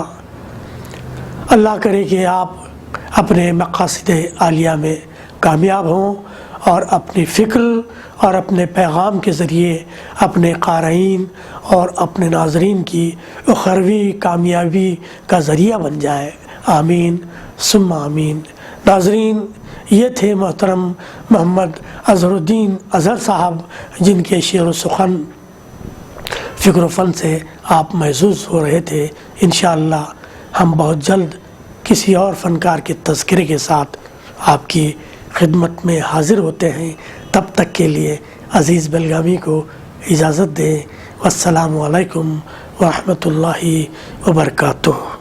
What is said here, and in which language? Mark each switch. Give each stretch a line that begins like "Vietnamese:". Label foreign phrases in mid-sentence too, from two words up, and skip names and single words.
Urdu: اللہ کرے کہ آپ اپنے مقاصد عالیہ میں کامیاب ہوں اور اپنی فکر اور اپنے پیغام کے ذریعے اپنے قارئین اور اپنے ناظرین کی اخروی کامیابی کا ذریعہ بن جائے۔
Arabic: آمین ثم آمین۔
Urdu: ناظرین، یہ تھے محترم محمد اظہر الدین اظہر صاحب، جن کے شعر و سخن، فکر و فن سے آپ محظوظ ہو رہے تھے۔ انشاءاللہ ہم بہت جلد کسی اور فنکار کے تذکرے کے ساتھ آپ کی خدمت میں حاضر ہوتے ہیں۔ تب تک کے لیے عزیز بلگامی کو اجازت دیں۔
Arabic: والسلام علیکم ورحمۃ اللہ وبرکاتہ۔